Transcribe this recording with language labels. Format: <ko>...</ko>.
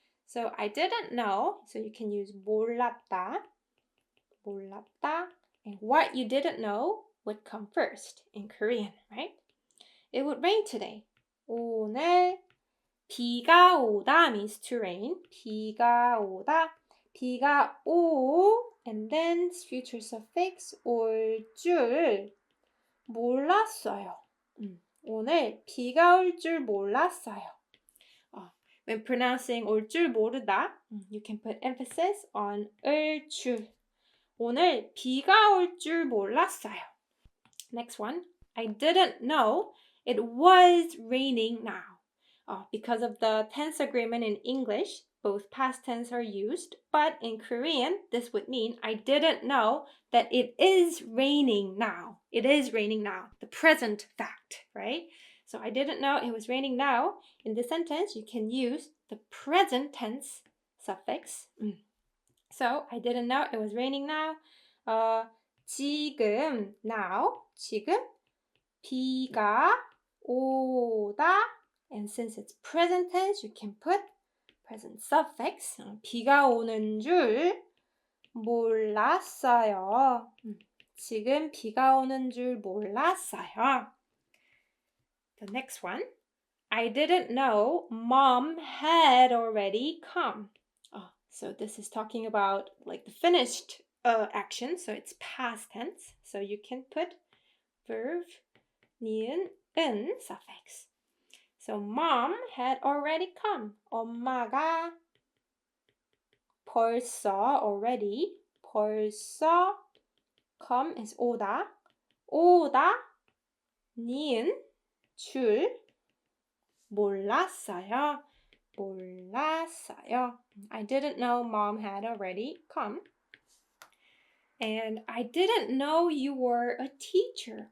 <en>So I didn't know. So you can use 몰랐다.</en> <ko>몰랐다.</ko> <en>And what you didn't know would come first in Korean, right? It would rain today.</en> <ko>오늘 비가 오다</ko> <en>means to rain.</en> <ko>비가 오다. 비가 오</ko> <en>and then future suffix</en> <ko>올 줄 몰랐어요. 오늘 비가 올 줄 몰랐어요.</ko> <en>When pronouncing</en> <ko>올 줄 모르다,</ko> <en>you can put emphasis on 을 줄.</en> <ko>오늘 비가 올 줄 몰랐어요.</ko> <en>Next one. I didn't know it was raining now. Because of the tense agreement in English, both past tense are used, but in Korean, this would mean I didn't know that it is raining now. It is raining now. The present fact, right? So I didn't know it was raining now. In this sentence, you can use the present tense suffix. So I didn't know it was raining now.</en> <ko>지금, now, 지금 비가 오다.</ko> <en>And since it's present tense, you can put present suffix.</en> <ko>비가 오는 줄 몰랐어요. 지금 비가 오는 줄 몰랐어요.</ko> <en>The next one. I didn't know mom had already come. So this is talking about like the finished action. So it's past tense. So you can put verb, 니은, 은 suffix. So mom had already come.</en> <ko>엄마가 벌써 already.</ko> <en>벌써 come is 오다.</en> <ko>오다 니은 줄 몰랐어요. 몰랐어요.</ko> <en>I didn't know mom had already come. And I didn't know you were a teacher.</en>